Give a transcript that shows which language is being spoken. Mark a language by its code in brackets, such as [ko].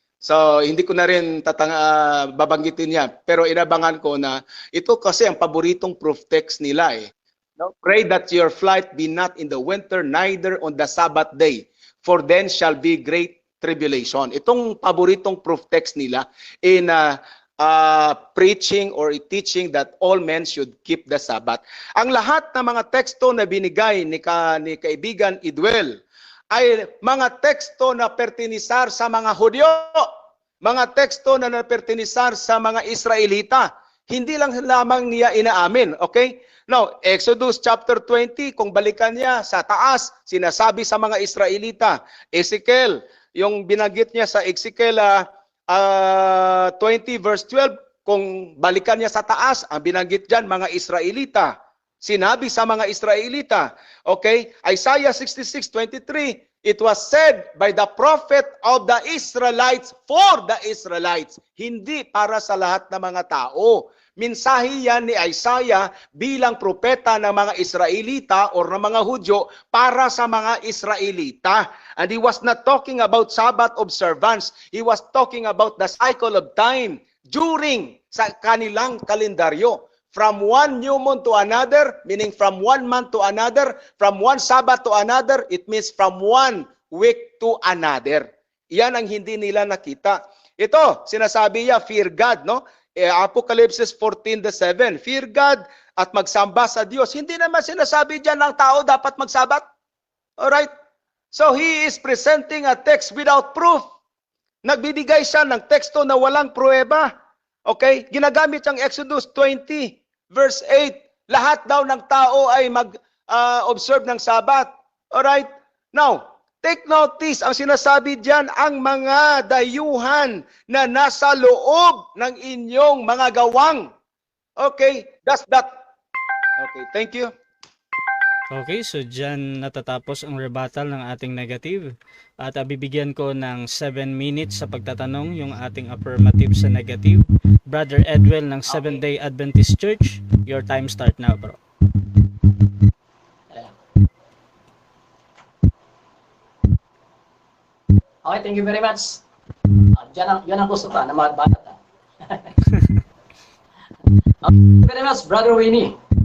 [tl] So, hindi ko na rin babanggitin niya. Pero inabangan ko na ito kasi ang paboritong proof text nila eh. No? [en] Pray that your flight be not in the winter, neither on the Sabbath day. For then shall be great tribulation. [tl] Itong paboritong proof text nila [en] in preaching or teaching that all men should keep the Sabbath. [tl] Ang lahat ng mga teksto na binigay ni kaibigan Idwell ay mga teksto na pertinisar sa mga Hudyo, mga teksto na pertinisar sa mga Israelita. Hindi lang lamang niya inaamin, okay? Now, Exodus chapter 20, kung balikan niya sa taas, sinasabi sa mga Israelita. Ezekiel, yung binanggit niya sa Ezekiel 20 verse 12, kung balikan niya sa taas, ang binanggit diyan mga Israelita. Sinabi sa mga Israelita, okay? [en] Isaiah 66:23, it was said by the prophet of the Israelites for the Israelites, [tl] hindi para sa lahat ng mga tao. Mensahe yan ni Isaiah bilang propeta ng mga Israelita o ng mga Hudyo para sa mga Israelita. [en] And he was not talking about Sabbath observance. He was talking about the cycle of time during [tl] sa kanilang kalendaryo. [en] From one new moon to another, meaning from one month to another, from one Sabbath to another, it means from one week to another. [tl] Yan ang hindi nila nakita. Ito, sinasabi niya, [en] fear God, [tl] no? Apocalypse 14:7, fear God at magsamba sa Diyos. Hindi naman sinasabi diyan ng tao dapat magsabat. Alright? [en] So he is presenting a text without proof. [tl] Nagbibigay siya ng teksto na walang pruweba. Okay? Ginagamit ang Exodus 20 verse 8. Lahat daw ng tao ay mag-observe ng Sabat. Alright? Now, [en] take notice, [tl] ang sinasabi diyan, ang mga dayuhan na nasa loob ng inyong mga gawang. [en] Okay, that's that. Okay, thank you. [tl] Okay, so dyan natatapos ang rebuttal ng ating negative. At bibigyan ko ng 7 minutes sa pagtatanong yung ating affirmative sa negative. [en] Brother Edwell ng Seventh-day Adventist Church, your time start now, bro. Okay, thank you very much. [tl] Yan ang gusto pa na magbata. [en] Thank you very much, Brother Winnie.